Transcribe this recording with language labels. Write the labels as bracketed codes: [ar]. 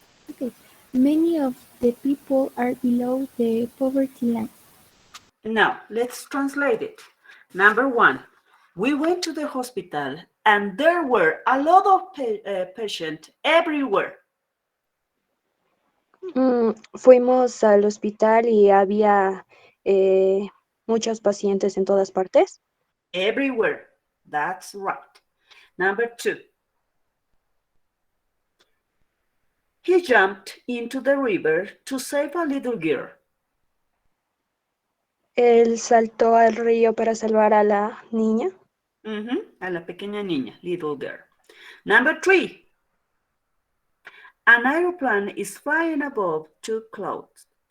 [en] Okay. Many of the people are below the poverty line. Now, let's translate it. Number 1, we went to the hospital and there were a lot of patients everywhere. [es] Fuimos al hospital y había muchos pacientes en todas partes. [en] Everywhere. That's right. Number 2, he jumped into the river to save a little girl. [es] Él saltó al río para salvar a la niña. A la pequeña niña, [en] little girl. Number 3, an aeroplane is flying above the clouds.